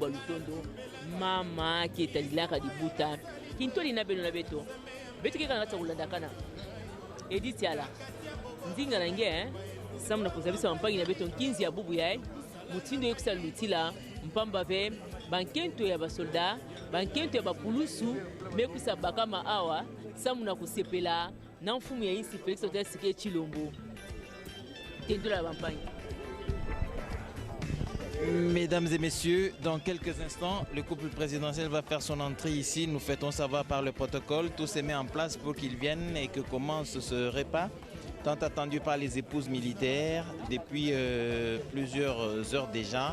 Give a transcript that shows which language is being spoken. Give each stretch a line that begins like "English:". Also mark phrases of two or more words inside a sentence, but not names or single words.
Kituba (Democratic Republic of Congo): lutondo mama ketalilaka dibuta kintoli na beno na beto beto keka ngata kulanda kana edit yala ndinga na nge samu na kuzabisa mpangi na beto kinzi ya bubu yae mutindo yekusa lutila mpamba ve bankento ya basolda bankento ya bapulusu mekusa bakama awa samu na kusepela na mfumu ya insi Felix Otasike Chilombo tendola bampangi.
French: Mesdames et messieurs, dans quelques instants, le couple présidentiel va faire son entrée ici. Nous faisons savoir par le protocole. Tout se met en place pour qu'ils viennent et que commence ce repas tant attendu par les épouses militaires depuis plusieurs heures déjà.